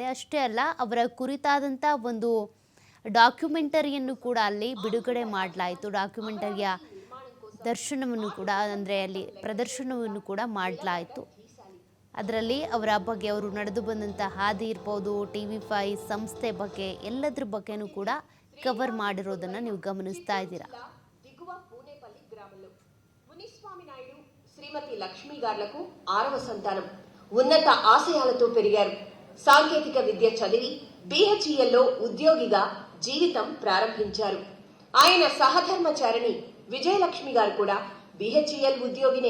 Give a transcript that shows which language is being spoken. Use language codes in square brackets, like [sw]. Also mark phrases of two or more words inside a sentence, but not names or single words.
[kn] ಅಷ್ಟೇ ಅಲ್ಲ, ಅವರ ಕುರಿತಾದಂಥ ಒಂದು ಡಾಕ್ಯುಮೆಂಟರಿಯನ್ನು ಕೂಡ ಅಲ್ಲಿ ಬಿಡುಗಡೆ ಮಾಡಲಾಯಿತು. ಡಾಕ್ಯುಮೆಂಟರಿಯ ದರ್ಶನವನ್ನು ಕೂಡ, ಅಂದರೆ ಅಲ್ಲಿ ಪ್ರದರ್ಶನವನ್ನು ಕೂಡ ಮಾಡಲಾಯಿತು. ಅದರಲ್ಲಿ ಅವರ ಬಗ್ಗೆ, ಅವರು ನಡೆದು ಬಂದಂಥ ಹಾದಿ ಇರ್ಬೋದು, TV5 ಸಂಸ್ಥೆ ಬಗ್ಗೆ, ಎಲ್ಲದ್ರ ಬಗ್ಗೆನೂ ಕೂಡ ಕವರ್ ಮಾಡಿರೋದನ್ನು ನೀವು ಗಮನಿಸ್ತಾ ఇದ್ದೀరా. [te] దిగువ పూనేపల్లి గ్రామంలో మునిస్వామి నాయుడు శ్రీమతి లక్ష్మి గార్లకు 6వ సంతానం. ఉన్నత ఆశయాలతో పెరిగారు. సాంకేతిక విద్య చదివి BHELలో ఉద్యోగిగా జీవితం ప్రారంభించారు. ఆయన సహధర్మచారిణి విజయలక్ష్మి గారు కూడా BHEL ఉద్యోగినే.